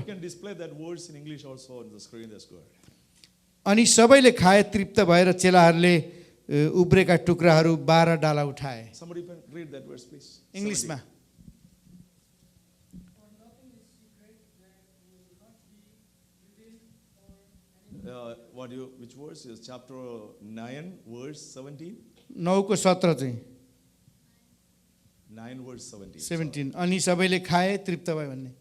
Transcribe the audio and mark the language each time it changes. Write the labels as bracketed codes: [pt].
[en] You can display that words in English also on the screen. That's good. [ne] अनि सबैले खाए तृप्त भएर चेलाहरूले उब्रेका टुक्राहरू 12 डाला उठाए [en] Somebody can read that verse, please. [ne] इङ्ग्लिसमा [en] 17. Which verse is chapter 9, verse 17? [ne] 9 को 17 चाहिँ [en] 9 verse 17. [ne] 17 अनि सबैले खाए तृप्त भयो भन्ने